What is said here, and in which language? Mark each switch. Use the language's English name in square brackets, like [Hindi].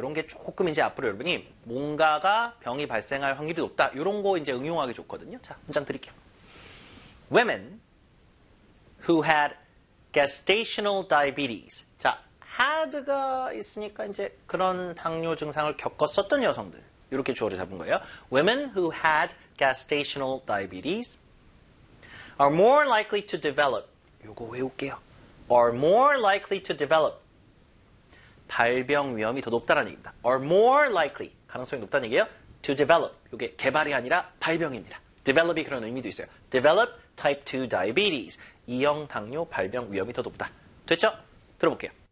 [Korean] 이런 게 조금 이제 앞으로 여러분이 뭔가가 병이 발생할 확률이 높다. 이런 거 이제 응용하기 좋거든요. 자, 문장 드릴게요. [English] Women who had gestational diabetes. [Korean] 자, had가 있으니까 이제 그런 당뇨 증상을 겪었었던 여성들. 이렇게 주어를 잡은 거예요. [English] Women who had gestational diabetes are more likely to develop. [Korean] 이거 외울게요. [English] Are more likely to develop. [Korean] 발병 위험이 더 높다는 얘기입니다. [English] Are more likely. [Korean] 가능성이 높다는 얘기예요. [English] To develop. [Korean] 이게 개발이 아니라 발병입니다. Develop이 그런 의미도 있어요. [English] Develop type 2 diabetes. [Korean] 2형 당뇨 발병 위험이 더 높다. 됐죠? 들어볼게요.